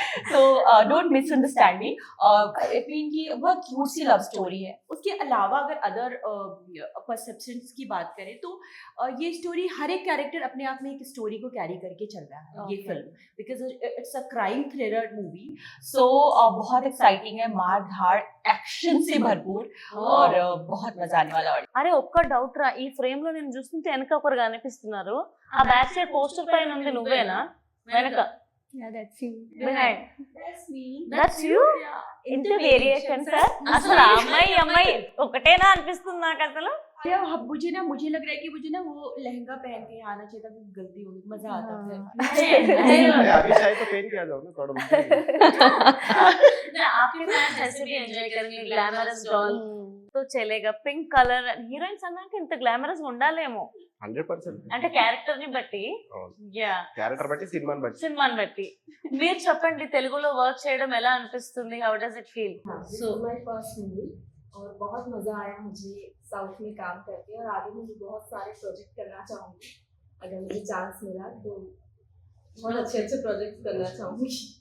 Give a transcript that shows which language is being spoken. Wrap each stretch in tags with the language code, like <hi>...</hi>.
<en>So don't misunderstand me.</en> <hi>इनकी बहुत cute सी love story है. उसके अलावा अगर अदर परसेप्शंस की बात करें तो ये स्टोरी हर एक कैरेक्टर अपने आप में एक स्टोरी को कैरी करके चल रहा है ये</hi> <en>Okay. Film, because it's a crime thriller movie.</en> <hi>सो बहुत एक्साइटिंग है, मार धाड़ एक्शन से भरपूर और बहुत मजा आने वाला है.</hi> <te>అరే ఒక్క డౌట్ రా, ఈ ఫ్రేమ్ లో నేను చూస్తుంటే వెనక ఒకరు కనిపిస్తున్నారు. ఆ బ్యాక్ సైడ్ పోస్టర్ పైన ఉంది నువ్వేనా? వెనక</te> <en>Yeah, that's you. Behind That's me. That's you.</en> <te>ఇంత వేరియేషన్ సార్. అసలు ఆ అమ్మాయి ఈ అమ్మాయి ఒకటేనా అనిపిస్తుంది నాకు అసలు.</te> <hi>या मुझे लग रहा है कि मुझे ना वो लहंगा पहन के आना चाहिए था, गलती हो गई, मजा आता था. अरे अभी चाहे तो पहन के आ जाओ ना थोड़ा बहुत. आपके फैंस ऐसे भी एंजॉय करेंगे ग्लैमरस डॉल तो चलेगा.</hi> <te>పింక్ కలర్ హీరోయిన్స్ అన్నాక ఇంత గ్లామరస్ ఉండాలేమో</te> <en>100%.</en> <te>అంటే క్యారెక్టర్ ని బట్టి. యా, క్యారెక్టర్ బట్టి సినిమాని బట్టి. సినిమాని బట్టి. మీరు చెప్పండి, తెలుగులో వర్క్ చేయడం ఎలా అనిపిస్తుంది?</te> <en>How does it feel? So my first movie</en> <hi>और बहुत मजा आया मुझे साउथ में काम करके, और आगे मुझे बहुत सारे प्रोजेक्ट करना चाहूँगी अगर मुझे चांस मिला तो. बहुत अच्छे प्रोजेक्ट करना चाहूँगी.</hi>